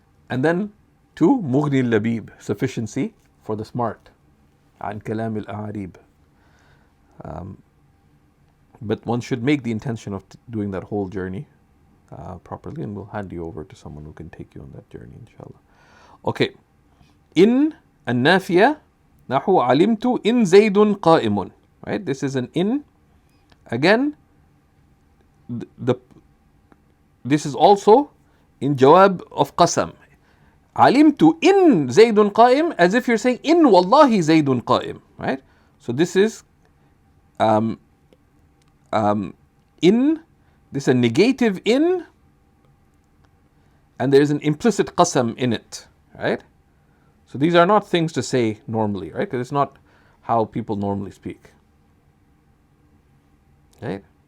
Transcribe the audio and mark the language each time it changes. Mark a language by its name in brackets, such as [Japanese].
[English] And then to Mughni al-Labib, sufficiency for the smart, An Kalam al-A'arib. But one should make the intention of doing that whole journey properly, and we'll hand you over to someone who can take you on that journey, inshallah. Okay. In [Arabic] النافية نحو علمت إن زيد قائم, [English] right? This is an in. Again, this is also in jawab of qasam. [Arabic] علمت إن زيد قائم, [English] as if you're saying in [Arabic] والله زيد قائم, [English] right? So this is in, this is a negative in, and there's an implicit qasam in it, right? So these are not things to say normally, right? Because it's not how people normally speak, right?